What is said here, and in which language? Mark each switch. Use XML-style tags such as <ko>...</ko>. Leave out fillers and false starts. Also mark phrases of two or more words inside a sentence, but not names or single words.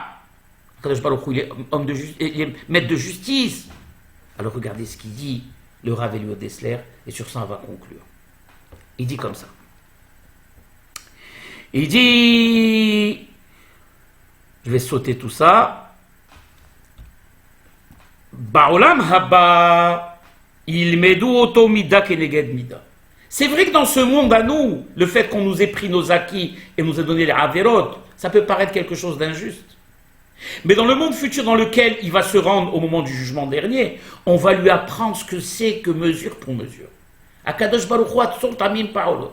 <he>הקדוש ברוך הוא</he> <fr>il est maître de justice. Alors regardez ce qu'il dit, le Rav Elio Dessler, et sur ça on va conclure. Il dit comme ça. Il dit, je vais sauter tout ça.</fr> <he>בעולם הבא ילמדו אותו מידה כנגד מידה.</he> <fr>C'est vrai que dans ce monde à nous, le fait qu'on nous ait pris nos acquis et nous ait donné les averot, ça peut paraître quelque chose d'injuste. Mais dans le monde futur dans lequel il va se rendre au moment du jugement dernier, on va lui apprendre ce que c'est que mesure pour mesure.</fr> <he>הקדוש ברוך הוא הצור תמים פעלו.</he>